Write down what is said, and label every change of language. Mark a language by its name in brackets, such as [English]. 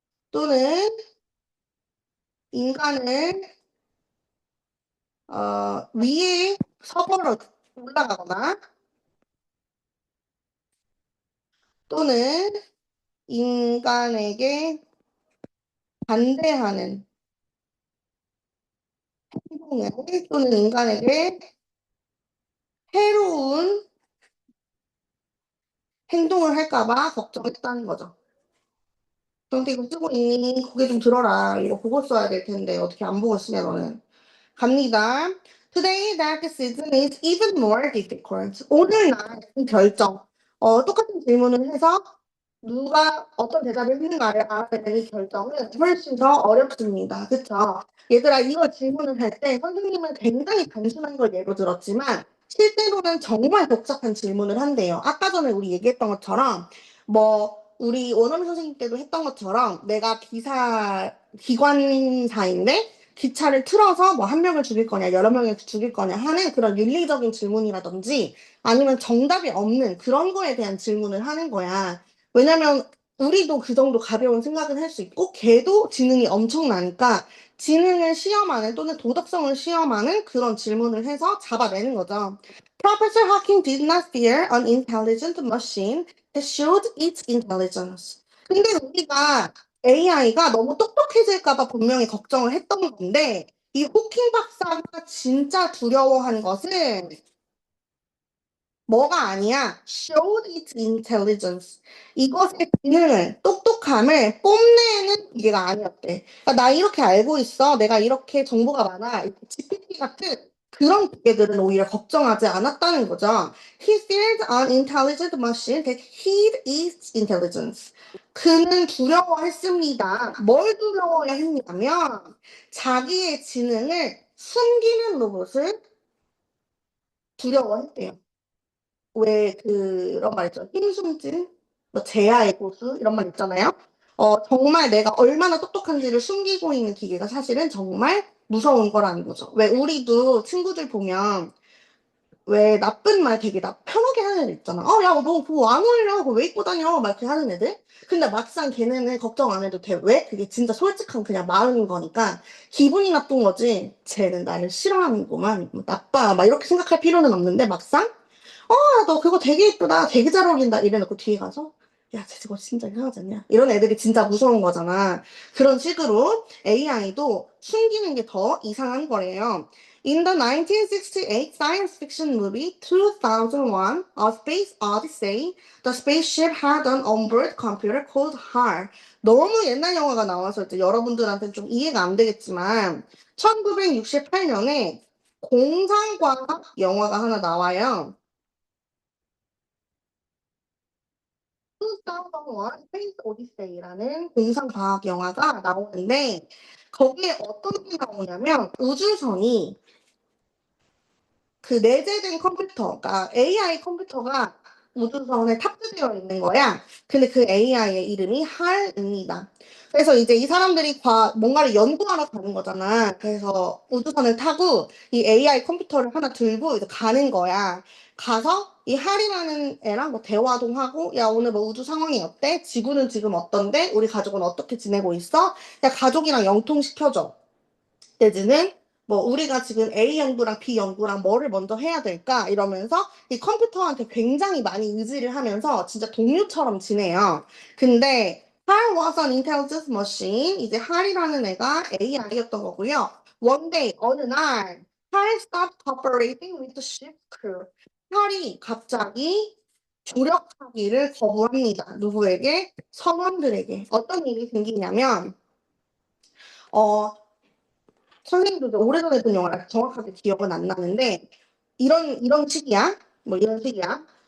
[Korean] 또는 인간을 위에 서버로 올라가거나 또는 인간에게 반대하는 행동을 또는 인간에게 해로운 행동을 할까봐 걱정했다는 거죠. 너한테 이거 쓰고 있니? 고개 좀 들어라. 이거 보고 써야 될 텐데 어떻게 안 보고 쓰냐 너는. 갑니다. [English] Today that decision is even more difficult. [Korean] 오늘날 이 결정. 똑같은 질문을 해서 누가 어떤 대답을 했는가를 알아내는 결정은 훨씬 더 어렵습니다. 그쵸? 얘들아, 이거 질문을 할 때 선생님은 굉장히 단순한 걸 예로 들었지만 실제로는 정말 복잡한 질문을 한대요. 아까 전에 우리 얘기했던 것처럼 우리 원어민 선생님 때도 했던 것처럼 내가 기관사인데 기차를 틀어서 한 명을 죽일 거냐, 여러 명을 죽일 거냐 하는 그런 윤리적인 질문이라든지 아니면 정답이 없는 그런 거에 대한 질문을 하는 거야. 왜냐면 우리도 그 정도 가벼운 생각을 할 수 있고 걔도 지능이 엄청나니까 지능을 시험하는 또는 도덕성을 시험하는 그런 질문을 해서 잡아내는 거죠. [English] Professor Hawking did not fear an intelligent machine that showed its intelligence. [Korean] 근데 우리가 AI가 너무 똑똑해질까 봐 분명히 걱정을 했던 건데 이 호킹 박사가 진짜 두려워하는 것은 뭐가 아니야. [English] showed its intelligence. [Korean] 이것의 기능을, 똑똑함을 뽐내는 기계가 아니었대. 그러니까 나 이렇게 알고 있어. 내가 이렇게 정보가 많아. GPT 같은 그런 기계들은 오히려 걱정하지 않았다는 거죠. [English] He feared an intelligent machine that hid its intelligence. [Korean] 그는 두려워했습니다. 뭘 두려워야 했냐면 자기의 지능을 숨기는 로봇을 두려워했대요. 왜 그런 말 있죠. 힘숨진, 제아의 고수 이런 말 있잖아요. 정말 내가 얼마나 똑똑한지를 숨기고 있는 기계가 사실은 정말 무서운 거라는 거죠. 왜 우리도 친구들 보면 왜 나쁜 말 되게 편하게 하는 애들 있잖아. 야, 너 그거 안 어울려. 그거 왜 입고 다녀? 막 이렇게 하는 애들. 근데 막상 걔네는 걱정 안 해도 돼. 왜? 그게 진짜 솔직한 그냥 마음인 거니까 기분이 나쁜 거지. 쟤는 나를 싫어하는구만. 나빠. 막 이렇게 생각할 필요는 없는데 막상 너 그거 되게 예쁘다. 되게 잘 어울린다. 이래놓고 뒤에 가서 야, 쟤 저거 진짜 이상하지 않냐? 이런 애들이 진짜 무서운 거잖아. 그런 식으로 AI도 숨기는 게 더 이상한 거래요. [English] In the 1968 science fiction movie 2001, A Space Odyssey, the spaceship had an onboard computer called HAL. [Korean] 너무 옛날 영화가 나와서 이제 여러분들한테는 좀 이해가 안 되겠지만 1968년에 공상과학 영화가 하나 나와요. 2001 Space Odyssey라는 공상과학 영화가 나오는데 거기에 어떤 게 나오냐면 우주선이 그 내재된 컴퓨터, 그러니까 AI 컴퓨터가 우주선에 탑재되어 있는 거야. 근데 그 AI의 이름이 할입니다. 그래서 이제 이 사람들이 뭔가를 연구하러 가는 거잖아. 그래서 우주선을 타고 이 AI 컴퓨터를 하나 들고 이제 가는 거야. 가서 이 할이라는 애랑 뭐 대화도 하고, 야, 오늘 뭐 우주 상황이 어때? 지구는 지금 어떤데? 우리 가족은 어떻게 지내고 있어? 야, 가족이랑 영통시켜줘. 내지는 뭐 우리가 지금 A 연구랑 B 연구랑 뭐를 먼저 해야 될까 이러면서 이 컴퓨터한테 굉장히 많이 의지를 하면서 진짜 동료처럼 지내요. 근데 [English] Hal was an intelligent machine. [Korean] 이제 할이라는 애가 AI였던 거고요. [English] One day [Korean] 어느 날 [English] Hal stopped cooperating with the ship crew. [Korean] 할이 갑자기 조력하기를 거부합니다. 누구에게? 선원들에게. 어떤 일이 생기냐면 어 선생님도 오래전에 본 영화라 정확하게 기억은 안 나는데 이런 시기야. 뭐 이런 시기야.